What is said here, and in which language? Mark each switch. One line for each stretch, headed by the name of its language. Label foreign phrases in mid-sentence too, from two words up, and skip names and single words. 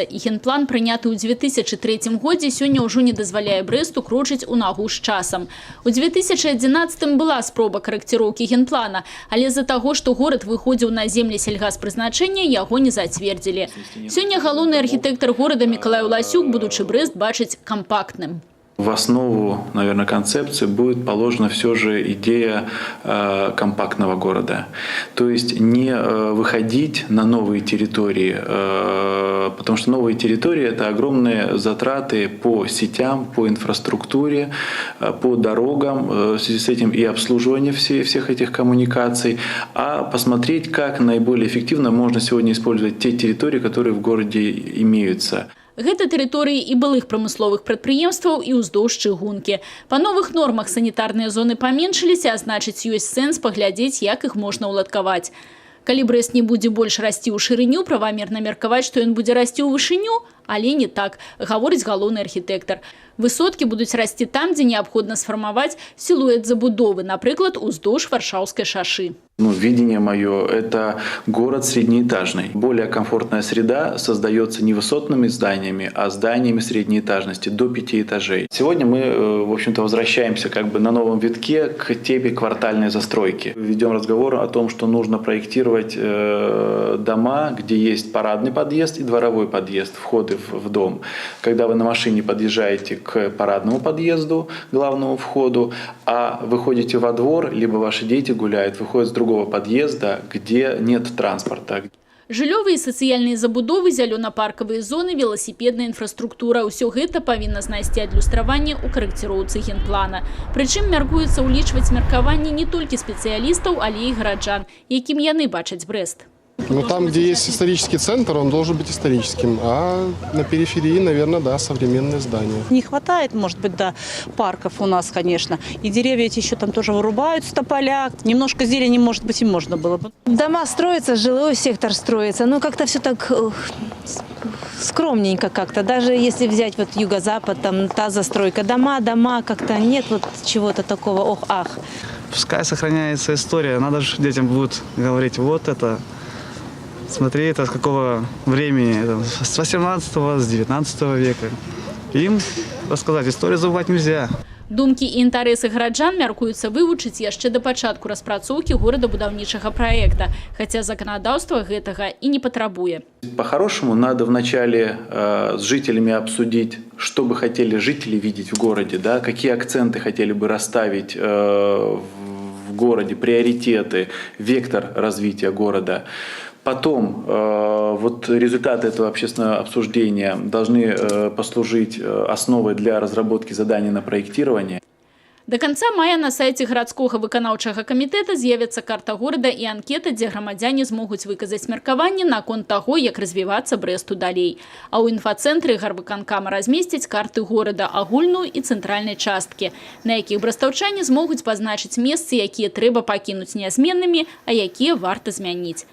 Belarusian: І генплан, прыняты ў 2003 годзе, сёння ўжо не дазваляе Брэсту крочыць у нагу з часам. У 2011 была спроба карэкціроўкі генплана, але з-за таго, што горад выходзіў на землі сельгаспрызначэння, яго не зацвердзілі. Сёння галоўны архітэктар горада Мікалай Уласюк, будучы Брэст, бачыць кампактным.
Russian: В основу, наверное, концепции будет положена все же идея компактного города. То есть не выходить на новые территории, потому что новые территории – это огромные затраты по сетям, по инфраструктуре, по дорогам, в связи с этим и обслуживание всех этих коммуникаций, а посмотреть, как наиболее эффективно можно сегодня использовать те территории, которые в городе имеются.
Belarusian: Гэта тэрыторыі і былых прамысловых прадпрыемстваў і ўздоўж чыгункі. Па новых нормах санітарныя зоны паменшыліся, а значыць, ёсць сэнс паглядзець, як іх можна ўладкаваць. Калі Брэст не будзе больш расці ў шырыню, правамерна меркаваць, што ён будзе расці ў вышыню, але не так, гаворыць галоўны архітэктар. Высоткі будуць расці там, дзе неабходна сфармаваць сілуэт забудовы, напрыклад, уздоўж Варшаўскай шашы.
Russian: Видение мое – это город среднеэтажный. Более комфортная среда создается не высотными зданиями, а зданиями среднеэтажности до 5 этажей. Сегодня мы, в общем-то, возвращаемся на новом витке к теме квартальной застройки. Ведем разговор о том, что нужно проектировать дома, где есть парадный подъезд и дворовой подъезд, входы в дом. Когда вы на машине подъезжаете к парадному подъезду, главному входу, а выходите во двор, либо ваши дети гуляют, выходят с другого подъезда, где нет транспорта.
Belarusian: Жыллёвыя і сацыяльныя забудовы, зялёна-паркавыя зоны, веласіпедная інфраструктура – ўсё гэта павінна знайсці адлюстраванне ў карэкціроўцы генплана. Прычым мяркуецца ўлічваць меркаванне не толькі спецыялістаў, але і гараджан, якім яны бачаць Брэст.
Russian: Но там, где есть исторический центр, он должен быть историческим, а на периферии, наверное, да, современные здания. Не хватает, может быть, да, парков у нас, конечно. И деревья эти еще там тоже вырубают с тополя. Немножко зелени, может быть, и можно было бы. Дома строятся, жилой сектор строится, но как-то все так скромненько как-то. Даже если взять вот юго-запад, там та застройка, дома, как-то нет вот чего-то такого ох-ах. Пускай сохраняется история, надо же детям будут говорить, вот это... Смотри, это с какого времени, с 18-го, с 19 века. Им рассказать, историю забывать нельзя.
Belarusian: Думкі і інтарэсы гараджан мяркуюцца вывучыць яшчэ да пачатку распрацоўкі горадабудаўнічага праекта, хаця заканадаўства гэтага і не патрабуе.
Russian: По-хорошему, надо вначале с жителями обсудить, что бы хотели жители видеть в городе, да, какие акценты хотели бы расставить в городе, приоритеты, вектор развития города. Потом вот результаты этого общественного обсуждения должны послужить основой для разработки заданий на проектирование.
Belarusian: До конца мая на сайце гарадскога выканаўчага камітэта з'явіцца карта горада і анкета, дзе грамадзяне змогуць выказаць меркаванне наконт таго, як развівацца Брэсту далей. А ў інфацэнтры гарвыканкама размесцяць карты горада агульную і цэнтральнай часткі, на якіх брэстаўчане змогуць пазначыць месцы, якія трэба пакінуць нязменнымі, а якія варта змяніць.